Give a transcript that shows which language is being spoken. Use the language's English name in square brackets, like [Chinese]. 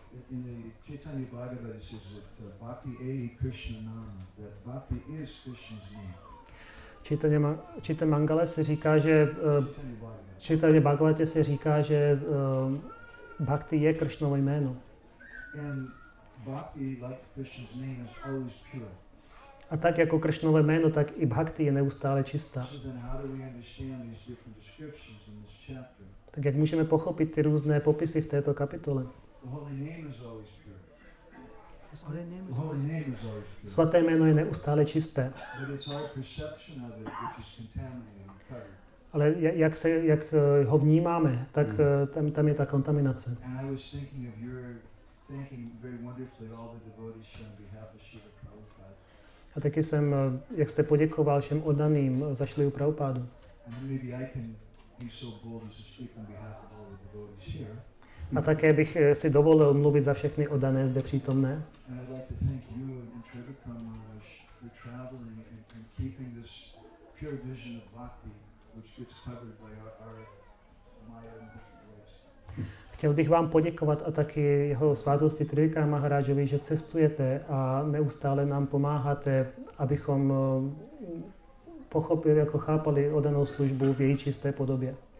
[English] In the Chaitanya Bhagavata it says that Bhakti Adi Krishna Nama, that Bhakti is Krishna's name. [Czech] Chaitanya Mangale se říká, že Chaitanya Bhagavatě se říká, že Bhakti je Kršnovo jméno. [English] And Bhakti, like Krishna's name, is always pure. [Czech] A tak jako Kršnovo jméno, tak i Bhakti je neustále čistá. [English] So then how do we understand these different descriptions in this chapter? [Czech] Tak jak můžeme pochopit ty různé popisy v této kapitole? [English] The holy name is always pure. The holy name is always pure. [Czech] Svaté jméno je neustále čisté. [English] But it's our perception of it which is contaminated and covered. [Czech] Ale jak ho vnímáme, tak tam je ta kontaminace. [English] And I was thinking of your thanking very wonderfully all the devotees on behalf of Srila Prabhupada. [Czech] A taky jsem, jak jste poděkoval všem oddaným za Šrilu Prabhupádu. [English] And maybe I can be so bold as to speak on behalf of all the devotees here. [Czech] A také bych si dovolil mluvit za všechny oddané zde přítomné. [English] And I'd like to thank you and Trivikram Maharaj for traveling and keeping this pure vision of bhakti, which gets covered by our Maya in different ways. [Czech] Chtěl bych vám poděkovat a taky jeho svátosti Trivikram Maharážovi, že cestujete a neustále nám pomáháte, abychom pochopili, jako chápali oddanou službu v její čisté podobě.